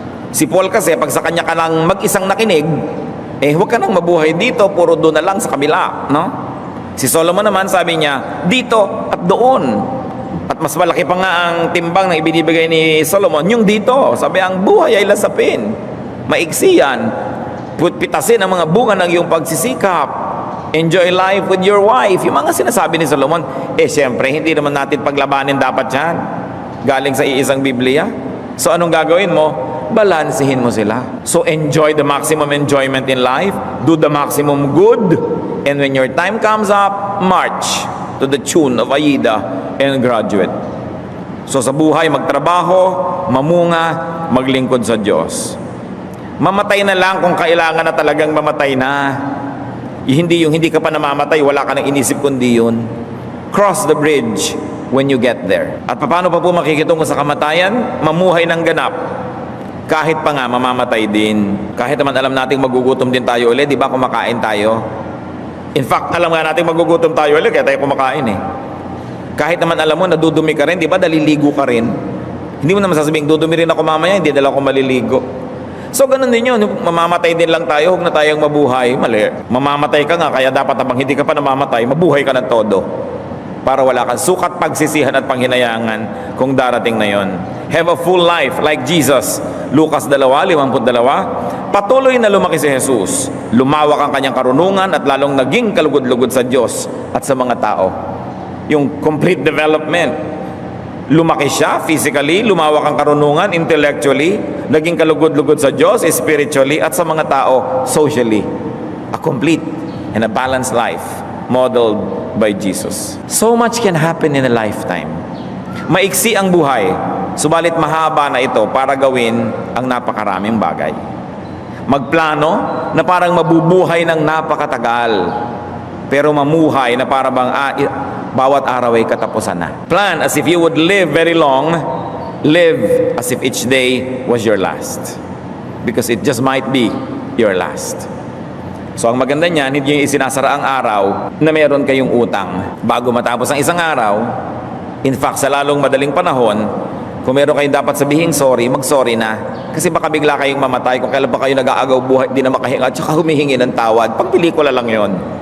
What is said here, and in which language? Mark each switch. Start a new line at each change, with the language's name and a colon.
Filipino: Si Paul kasi, pag sa kanya ka lang mag-isang nakinig, huwag ka nang mabuhay dito, puro doon na lang sa kabila, no? Si Solomon naman, sabi niya, dito at doon. At mas malaki pa nga ang timbang na ibinibigay ni Solomon, yung dito. Sabi, ang buhay ay lasapin. Maiksi yan. Pitasin ang mga bunga ng iyong pagsisikap.
English: Enjoy life with your wife.
Filipino: Yung mga sinasabi ni Solomon, siyempre, hindi naman natin paglabanin dapat yan. Galing sa iisang Biblia. So, anong gagawin mo? Balansihin mo sila.
English: So enjoy the maximum enjoyment in life, do the maximum good, and when your time comes up, march to the tune of Aida and graduate.
Filipino: So sa buhay, magtrabaho, mamunga, maglingkod sa Diyos. Mamatay na lang kung kailangan na talagang mamatay na. Hindi yung hindi ka pa namamatay, wala ka nang inisip kundi yun.
English: Cross the bridge when you get there.
Filipino: At paano pa po makikitungo sa kamatayan? Mamuhay ng ganap. Kahit pa nga mamamatay din. Kahit naman alam nating magugutom din tayo ulit, di ba, kumakain tayo.
English: In fact,
Filipino: alam nga nating magugutom tayo ulit, kaya tayo kumakain Kahit naman alam mo, nadudumi ka rin, di ba, daliligo ka rin. Hindi mo naman sasabing, dudumi rin ako mamaya, hindi dala ako maliligo. So, ganun din yun, mamamatay din lang tayo, huwag na tayong mabuhay. Mali. Mamamatay ka nga, kaya dapat habang hindi ka pa namamatay, mabuhay ka ng todo. Para wala kang sukat, pagsisihan at panghinayangan kung darating na yon.
English: Have a full life like Jesus. Lucas 2:52.
Filipino: Patuloy na lumaki si Jesus. Lumawak ang kanyang karunungan at lalong naging kalugod-lugod sa Diyos at sa mga tao. Yung
English: complete development.
Filipino: Lumaki siya physically, lumawak ang karunungan intellectually, naging kalugod-lugod sa Diyos spiritually at sa mga tao socially.
English: A complete and a balanced life modeled by Jesus. So much can happen in a lifetime.
Filipino: Maiksi ang buhay, subalit mahaba na ito para gawin ang napakaraming bagay. Magplano na parang mabubuhay ng napakatagal, pero mamuhay na para bang bawat araw ay katapusan na.
English: Plan as if you would live very long, live as if each day was your last. Because it just might be your last.
Filipino: So ang maganda niyan, hindi yung isinasara ang araw na meron kayong utang. Bago matapos ang isang araw,
English: in fact,
Filipino: sa lalong madaling panahon, kung meron kayong dapat sabihin sorry, mag-sorry na. Kasi baka bigla kayong mamatay kung kailan pa kayo nag-aagaw buhay, di na makahinga, at saka humihingi ng tawad. Pag pelikula lang yon.